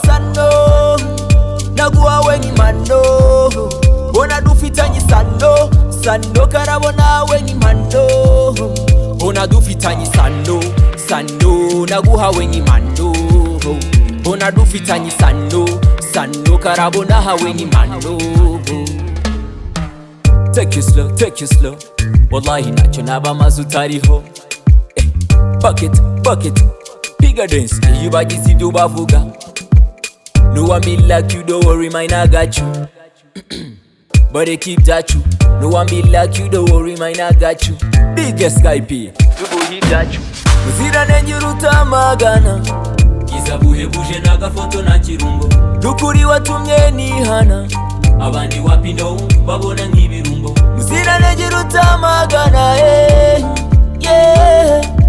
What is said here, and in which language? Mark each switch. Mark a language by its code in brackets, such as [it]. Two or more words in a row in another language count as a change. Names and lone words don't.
[rw] Sano, naguhawe nk'impano, bona dufitanye isano. Sano, karabo nawe nk'impano, bona dufitanye isano. Sano, naguhawe nk'impano, bona dufitanye isano. Sano, karabo nahawe nk'impano. [en] Take it slow, take it slow. [rw] Wallahi ntacyo naba maze utariho. [sw] Eh, bucket, bucket. Piga dance, [rw] iyo bagize ibyo bavuga. [en] No one be like you, don't worry, mine, I got you. But they keep that you. No one be like you, don't worry, mine, I got you. Biggest Skype. [rw] Tuguhe ibyacu. Uziranenge uruta magana. Bwiza buhebuje n'agafoto na kirungo. Nukuri watumye nihana. Abandi wapi no, babona nk'ibirungo. Uziranenge uruta magana, eh, yeah.